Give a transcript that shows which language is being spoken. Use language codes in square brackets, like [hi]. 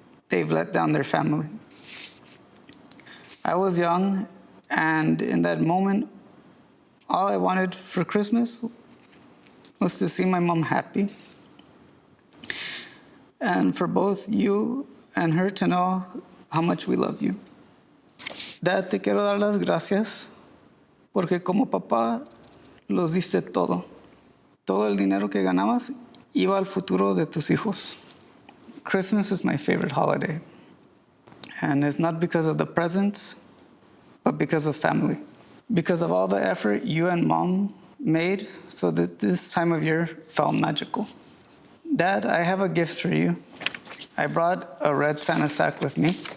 [en] they've let down their family. I was young, and in that moment, all I wanted for Christmas was to see my mom happy. And for both you and her to know how much we love you. [es] Dad, te quiero dar las gracias porque como papá los diste todo. Todo el dinero que ganabas iba al futuro de tus hijos. [en] Christmas is my favorite holiday. And it's not because of the presents, but because of family. Because of all the effort you and mom made so that this time of year felt magical. Dad, I have a gift for you. I brought a red Santa sack with me.